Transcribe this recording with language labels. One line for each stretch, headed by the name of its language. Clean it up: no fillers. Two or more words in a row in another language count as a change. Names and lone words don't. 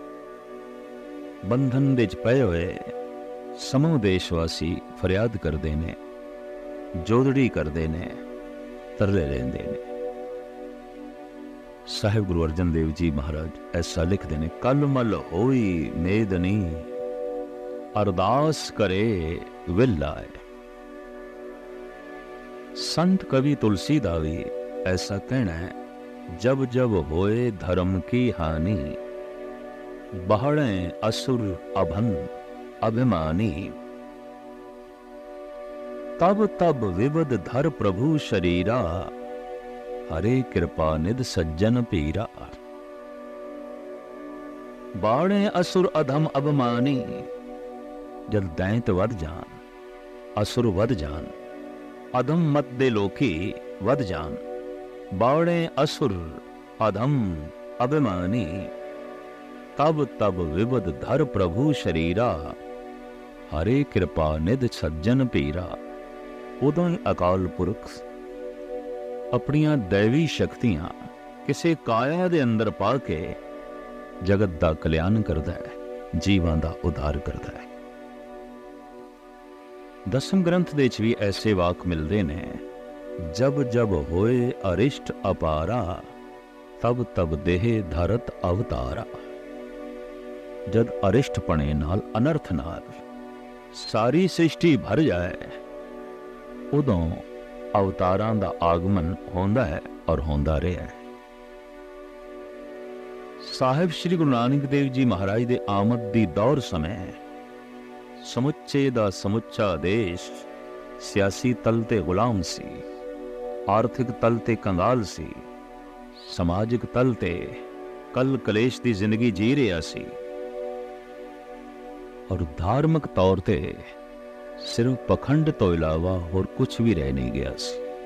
Punjabi: ਬੰਧਨ ਦੇ ਵਿਚ ਪਏ ਹੋਏ ਸਮੂਹ ਦੇਸ਼ਵਾਸੀ ਫ਼ਰਿਆਦ ਕਰਦੇ ਨੇ, ਜੋਦੜੀ ਕਰਦੇ ਨੇ, ਤਰਲੇ ਲੈਂਦੇ ਨੇ। ਸਾਹਿਬ ਗੁਰੂ ਅਰਜਨ ਦੇਵ ਜੀ ਮਹਾਰਾਜ ਐਸਾ ਲਿਖਦੇ ਨੇ, ਕਲ ਮਲ ਹੋਈ ਮੇਦਨੀ ਅਰਦਾਸ ਕਰੇ ਵਿਲ ਆਏ। ਸੰਤ ਕਵਿ ਤੁਲਸੀ ਦਾ ਭੀ ਐਸਾ ਕਹਿਣਾ ਹੈ,
Awadhi: जब जब होए धर्म की हानि बहड़े असुर अभन अभिमानी। तब तब विवद धर प्रभु शरीरा हरे कृपा निध सज्जन पीरा। बाड़े असुर अधम अभिमानी।
Punjabi: ਜਦ ਦੈਂਤ ਵਧ ਜਾਣ, ਅਸੁਰ ਵਧ ਜਾਣ, ਅਧਮ ਮਤ ਦੇ ਲੋਕੀ ਵਧ ਜਾਣ,
Awadhi: बावड़े असुर अधम अभिमानी। तब तब विबद धर प्रभु शरीरा, हरे कृपा निध सज्जन पीरा।
Punjabi: ਉਦੋਂ ਹੀ ਅਕਾਲ ਪੁਰਖ ਅਪਣੀਆਂ ਦੈਵੀ ਸ਼ਕਤੀਆਂ ਕਿਸੀ ਕਾਇਆ ਦੇ ਅੰਦਰ ਪਾ ਕੇ ਜਗਤ ਦਾ ਕਲਿਆਣ ਕਰਦਾ ਹੈ, ਜੀਵਾਂ ਦਾ ਉਧਾਰ ਕਰਦਾ ਹੈ। ਦਸਮ ਗ੍ਰੰਥ ਦੇ ਚ ਭੀ ਐਸੇ ਵਾਕ ਮਿਲਤੇ ਨੇ,
Braj: जब जब होए अरिष्ट अपारा, तब तब देह धरत अवतारा।
Punjabi: ਜਦ ਅਰਿਸ਼ਟ ਪਣੇ ਨਾਲ ਅਨਰਥ ਨਾਲ ਸਾਰੀ ਸ੍ਰਿਸ਼ਟੀ ਭਰ ਜਾਏ, ਉਦੋਂ ਅਵਤਾਰਾਂ ਦਾ ਆਗਮਨ ਹੁੰਦਾ ਹੈ ਔਰ ਹੁੰਦਾ ਰਿਹਾ ਹੈ। ਸਾਹਿਬ ਸ੍ਰੀ ਗੁਰੂ ਨਾਨਕ ਦੇਵ ਜੀ ਮਹਾਰਾਜ ਦੇ ਆਮਦ ਦੀ ਦੌਰ ਸਮੇਂ ਸਮੁੱਚੇ ਦਾ ਸਮੁੱਚਾ ਦੇਸ਼ ਸਿਆਸੀ ਤਲ ਤੇ ਗ਼ੁਲਾਮ ਸੀ, ਆਰਥਿਕ ਤਲ ਤੇ ਕੰਗਾਲ ਸੀ, ਸਮਾਜਿਕ ਤਲ ਤੇ ਕਲ ਕਲੇਸ਼ ਦੀ ਜ਼ਿੰਦਗੀ ਜੀ ਰਿਹਾ ਸੀ, ਔਰ ਧਾਰਮਿਕ ਤੌਰ ਤੇ ਸਿਰਫ਼ ਪਖੰਡ ਤੋਂ ਇਲਾਵਾ ਹੋਰ ਕੁਝ ਭੀ ਰਹਿ ਨਹੀਂ ਗਿਆ ਸੀ।